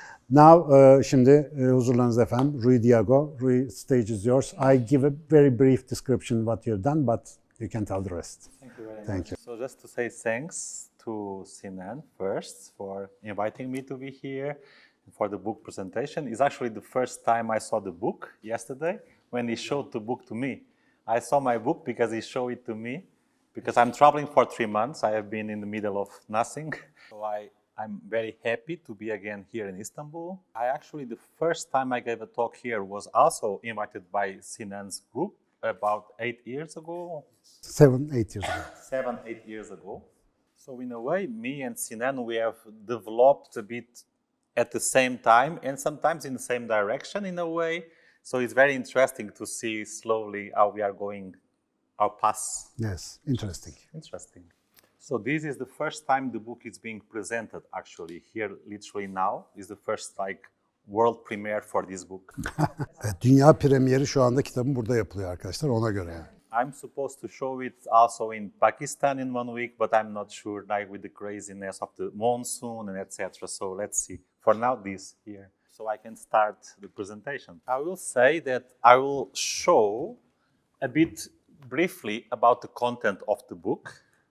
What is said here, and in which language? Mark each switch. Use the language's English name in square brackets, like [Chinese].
[English] Now, [Turkish] şimdi huzurlarınızda efendim, Rui Diego. [English] Rui, stage is yours. I give a very brief description what you've done, but you can tell the rest. Thank you very Thank much. you. So just to say thanks to Sinan first for inviting me to be here and for the book presentation. It's actually the first time I saw the book yesterday when he showed the book to me. I saw my book because he showed it to me because I'm traveling for 3 months. I have been in the middle of nothing. So I'm very happy to be again here in Istanbul. The first time I gave a talk here was also invited by Sinan's group about 8 years ago. 7, 8 years ago. 7, 8 years ago. So in a way, me and Sinan, we have developed a bit at the same time and sometimes in the same direction in a way. So it's very interesting to see slowly how we are going our paths. Yes, interesting. Interesting. So this is the first time the book is being presented actually here literally now. Is the first world premiere for this book. [Turkish] Dünya premieri şu anda kitabın burada yapılıyor arkadaşlar ona göre yani. [English] I'm supposed to show it also in Pakistan in 1 week, but I'm not sure with the craziness of the monsoon and etc. So let's see. For now, this here. So I can start the presentation. I will say that I will show a bit briefly about the content of the book.